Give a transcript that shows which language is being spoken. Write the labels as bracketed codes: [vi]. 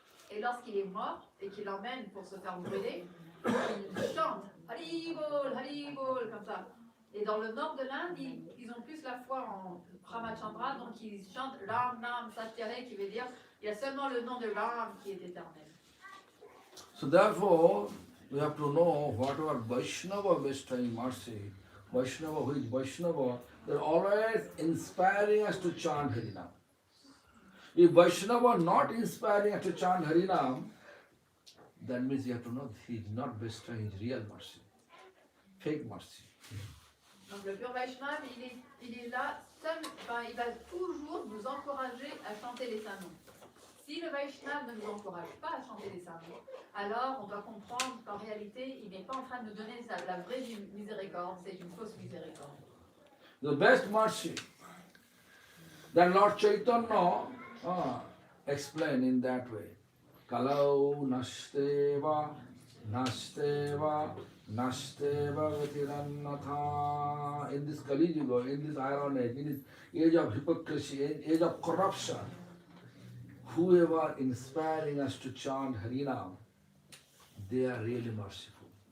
[fr] Et lorsqu'il est mort et qu'il l'emmène pour se faire brûler, ils chantent Hari Bol, comme ça. Et dans le nord de l'Inde, ils ont plus la foi en Ramachandra, donc ils chantent Ram Nam Satyare, qui veut dire il y a seulement le nom de Ram qui est éternel. [en] So therefore, we have to know whatever Vaishnava bestowing mercy, Vaishnava who is Vaishnava, they're always inspiring us to chant Harinam. If Vaishnava not inspiring us to chant Harinam, that means you have to know he is not bestowing his real mercy, fake mercy. [fr] Donc le pur Vaishnava, il est là seul, il va toujours nous encourager à chanter les saints noms. Si le Vaishnava ne nous encourage pas à chanter les saints noms, alors on doit comprendre qu'en réalité, il n'est pas en train de nous donner la vraie miséricorde, c'est une fausse miséricorde. [en] The best mercy that Lord Chaitanya explained in that way. [sa] Kalau nasteva, nasteva, nasteva gatirannatha. [en] In this Kali Yuga, in this Iron Age, in this age of hypocrisy, age of corruption, whoever inspiring us to chant Harinam, they are really merciful.